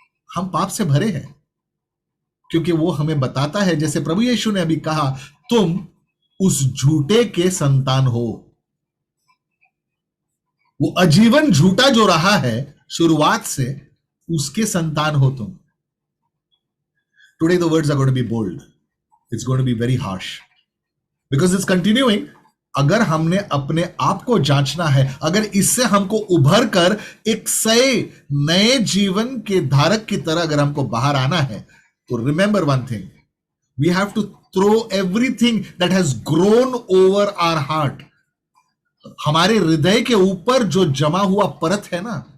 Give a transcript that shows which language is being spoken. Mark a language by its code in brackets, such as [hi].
[hi] हम पाप से भरे हैं, क्योंकि वो हमें बताता है, जैसे प्रभु यीशु ने अभी कहा, तुम उस झूठे के संतान हो। वो आजीवन झूठा जो रहा है शुरुआत से, उसके संतान हो तुम। [en] Today the words are going to be bold. It's going to be very harsh because it's continuing. [hi] अगर हमने अपने आप को जांचना है, अगर इससे हमको उभर कर एक नए जीवन के धारक की तरह अगर हमको बाहर आना है, तो [en] Remember one thing, we have to throw everything that has grown over our heart. [hi] हमारे हृदय के ऊपर जो जमा हुआ परत है ना,